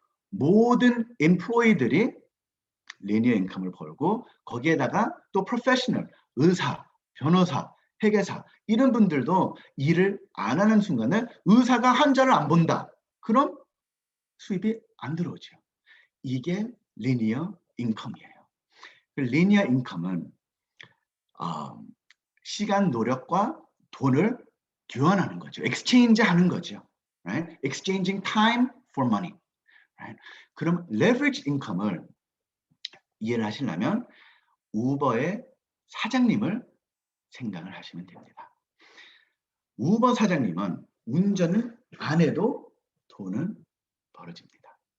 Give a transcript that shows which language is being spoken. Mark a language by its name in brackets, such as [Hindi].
[Korean] 모든 emplloyee들이 리니어 인컴을 벌고 거기에다가 또 프로페셔널, 의사, 변호사, 회계사 이런 분들도 일을 안 하는 순간에 의사가 환자를 안 본다. 그럼 수입이 안 들어오죠. 이게 리니어 인컴이에요. 리니어 인컴은 시간, 노력과 돈을 교환하는 거죠. exchange 하는 거죠. [English] Right? Exchanging time for money. Right? [Korean] 그럼 leverage income을 이해를 하시려면 우버의 사장님을 생각을 하시면 됩니다. 우버 사장님은 운전을 안 해도 돈은 벌어집니다.